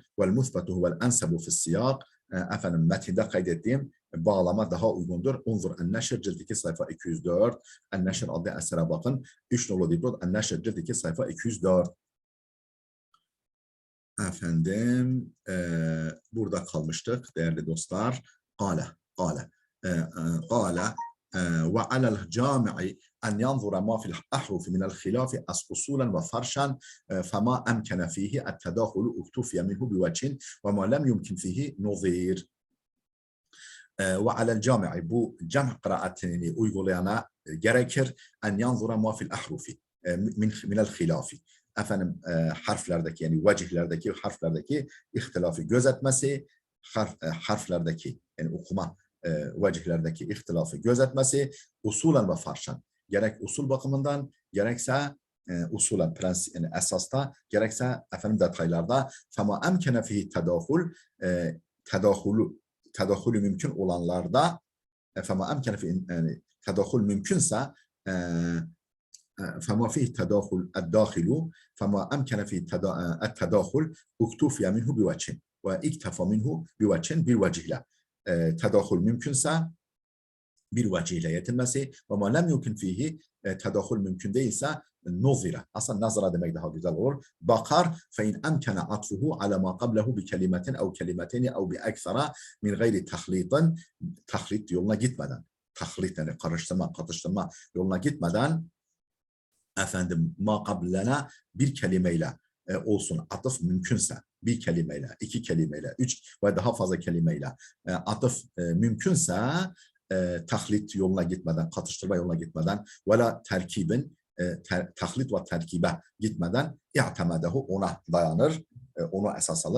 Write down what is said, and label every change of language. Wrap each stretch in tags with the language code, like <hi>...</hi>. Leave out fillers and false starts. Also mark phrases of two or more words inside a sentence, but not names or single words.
<ar>والمثبت هو الأنسب في السياق,</ar> <tr>efendim metinde kaydettiğim bağlama daha uygundur. Unzur en-neşr, cilt 2 sayfa 204. En-neşr adlı esere bakın. 3 nolu dipnot en-neşr, cilt 2 sayfa 204. Efendim burada kalmıştık değerli dostlar.</tr> <ar>Qale قال وعلى الجامع أن ينظر ما في الأحرف من الخلاف أصولا وفرشا فما أمكن فيه التداخل اكتفي منه بوجه وما لم يمكن فيه نظير. وعلى الجامع,</ar> <tr>bu cem kıraatini uygulayana gerekir.</tr> <ar>أن ينظر ما في الأحرف من الخلاف.</ar> <tr>Efendim harflerdeki, yani vecihlerdeki harflerdeki ihtilafı gözetmesi, harflerdeki yani okuma vecihlerdeki ihtilafı gözetmesi,</tr> <ar>أصولا وفرشا,</ar> <tr>gerek usul bakımından gerekse usulen, prensip, yani esasta, gerekse efendim detaylarda</tr> <ar>فما أمكن فيه</ar> <tr>tedahülü mümkün olanlarda,</tr> <ar>فما أمكن فيه</ar> <tr>yani tedahül mümkünse</tr> <ar>فما فيه تداخل الداخل فما أمكن فيه التداخل اكتفي منه بوجه واكتفى منه بوجه بالوجه له.</ar> <tr>Tedahül mümkünse bir vecihle yetinmesi,</tr> <ar>وما لم يمكن فيه,</ar> <tr>tedahül mümkün değilse nuzira, aslında nazara demek daha güzel olur.</tr> <ar>Bakar فإن أمكن عطفه على ما قبله بكلمة أو كلمتين أو بأكثر من غير تخليط,</ar> <tr>tahlit yoluna gitmeden, tahlit yani karıştırma, katıştırma yoluna gitmeden, efendim</tr> <ar>ما قبلنا</ar> <tr>bir kelimeyle olsun, atıf mümkünse bir kelimeyle, 2 kelimeyle, 3 ve daha fazla kelimeyle atıf mümkünse tahlit yoluna gitmeden, katıştırma yoluna gitmeden</tr> <ar>ولا تركيب</ar> <tr>tahlit ve terkibe gitmeden i'temedehu, ona dayanır, onu esas alır.</tr>